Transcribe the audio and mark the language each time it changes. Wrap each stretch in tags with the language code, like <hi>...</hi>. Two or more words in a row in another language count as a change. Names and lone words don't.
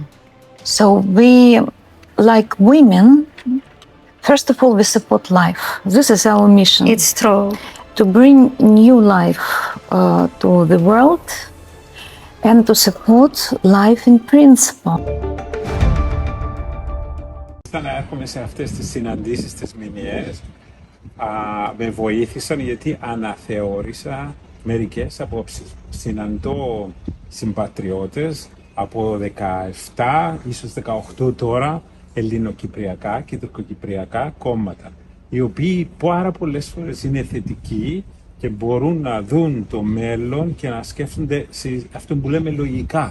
<en>So we, like women, first of all, we support life. This is our mission. It's true. To bring new life to the world and to support life in principle.</en> <el>Όταν έρχομαι σε αυτές τις συναντήσεις τις μηνιαίες, με βοήθησαν γιατί αναθεώρησα μερικές απόψεις. Συναντώ συμπατριώτες από 17, ίσως 18 τώρα, ελληνοκυπριακά και τουρκοκυπριακά κόμματα, οι οποίοι πάρα πολλές φορές είναι θετικοί και μπορούν να δουν το μέλλον και να σκέφτονται σε αυτό που λέμε λογικά.</el>